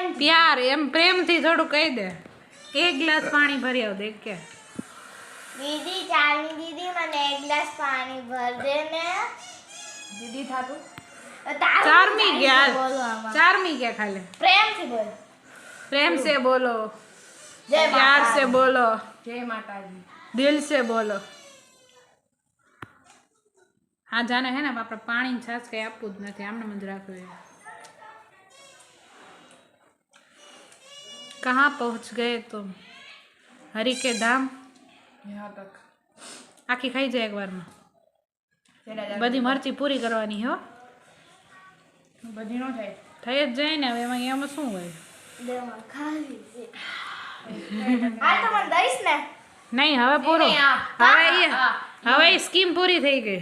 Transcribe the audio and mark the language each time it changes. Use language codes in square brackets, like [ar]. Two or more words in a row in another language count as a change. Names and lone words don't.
[gu] પ્યાર એમ પ્રેમથી થોડું કહી દે એક ગ્લાસ પાણી ભરી આવ દે કે દીદી ચાલની દીદી મને એક ગ્લાસ પાણી ભર દે ને દીદી થાતું. ચારમી ગયા ચારમી ગયા ખાલી પ્રેમથી બોલ [hi] प्रेम से बोलो जय प्यार से बोलो [gu] જય માતાજી. [hi] दिल से बोलो हाँ जाने है ना [gu] આપણે પાણી છાસ કઈ આપવું જ નથી આમને જ રાખવું [hi] कहाँ पहुँच गए तुम हरि के धाम यहाँ तक. [gu] આખી ખાઈ જાય એકવારમાં તેના જ બધી મરચી પૂરી કરવાની હો બધી નો થાય. થઈ જ જાય ને હવે એમાં શું હોય દેવા ખાલી છે આ તો મને દઈશ ને નહીં હવે પૂરું હવે એ સ્કીમ પૂરી થઈ ગઈ